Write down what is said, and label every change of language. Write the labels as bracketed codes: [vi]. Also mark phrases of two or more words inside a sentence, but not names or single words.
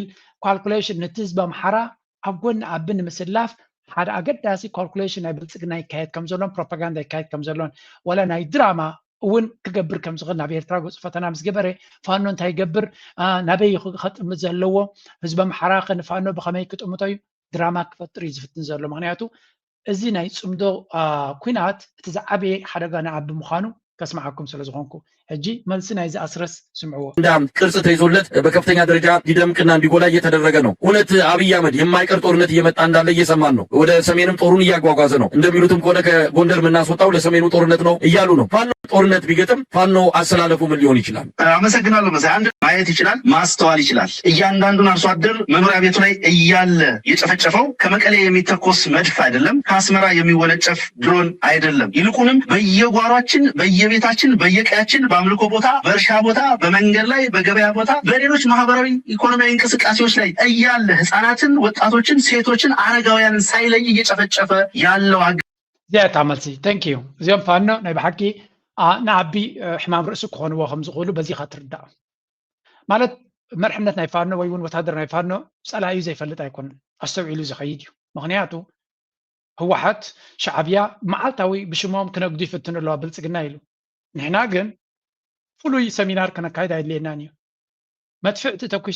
[ti] ካልኩሌሽን ነቲ ህዝቢ ኣምሓራ ኣብ ጎኒ ኣቢ ንምስላፍ ሓደ ኣገዳሲ ካልኩሌሽን ናይ ብልፅግና ይካየድ ከም ዘሎን ፕሮፓጋንዳ ይካየድ ከም ዘሎን ወላ ናይ ድራማ እውን ክገብር ከም ዝኽእል ናብ ኤርትራ ገፁ ፈተና ምስ ገበረ ፋኖ እንታይ ይገብር ናበይ ከጥምት ዘለዎ ህዝቢ ኣምሓራ ንፋኖ ብኸመይ ክጥምቶ እዩ ድራማ ክፈጥር እዩ ዝፍትን ዘሎ። ምክንያቱ እዚ ናይ ፅምዶ ኩናት እቲ ዝዓበየ ሓደጋ ንዓቢ ምዃኑ ከስማዓኩም ስለ ዝኾንኩ ሕጂ መልሲ ናይ ዝኣስረስ ስምዕዎ [am] እንዳም ቅርጽ ተይዞለት በከፍተኛ ደረጃ ሊደምቅና እንዲጎላ እየተደረገ ነው። እውነት አብይ አህመድ የማይቀር ጦርነት እየመጣ እንዳለ እየሰማን ነው። ወደ ሰሜንም ጦሩን እያጓጓዘ ነው። እንደሚሉትም ከሆነ ከጎንደር የምናስወጣው ለሰሜኑ ጦርነት ነው እያሉ ነው። ፋኖ ጦርነት ቢገጥም ፋኖ አሰላለፉ ምን ሊሆን ይችላል? አመሰግናለሁ። መሳይ አንድ ማየት ይችላል፣ ማስተዋል ይችላል። እያንዳንዱን አርሶ አደር መኖሪያ ቤቱ ላይ እያለ የጨፈጨፈው ከመቀሌ የሚተኮስ መድፍ አይደለም፣ ከአስመራ የሚወነጨፍ ድሮን አይደለም። ይልቁንም በየጓሯችን፣ በየቤታችን፣ በየቀያችን፣ በአምልኮ ቦታ፣ በእርሻ ቦታ፣ በመንገድ ላይ፣ በገበያ ቦታ፣ በሌሎች ማህበራዊ ኢኮኖሚያዊ እንቅስቃሴዎች ላይ እያለ ህፃናትን፣ ወጣቶችን፣ ሴቶችን፣ አረጋውያንን ሳይለይ እየጨፈጨፈ ያለው [ti] ዚያታ መልሲ ታንክ ዩ እዚኦም ፋኖ ናይ ብሓቂ ንዓቢ ሕማም ርእሲ ክኾንዎ ከም ዝኽእሉ በዚ ካ ትርዳእ ማለት መርሕነት ናይ ፋኖ ወይ እውን ወታደር ናይ ፋኖ ፀላዩ ዘይፈልጥ ኣይኮነን ኣስተውዒሉ ዝኸይድ እዩ። ምክንያቱ ህወሓት ሻዕብያ መዓልታዊ ብሽሞም ክነግዱ ይፍትኑ ኣለዋ ብልፅግና ኢሉ ንሕና ግን ፍሉይ ሰሚናር ከነካይድ ኣይድልየናን እዩ። መድፍዕቲ ተኩሻ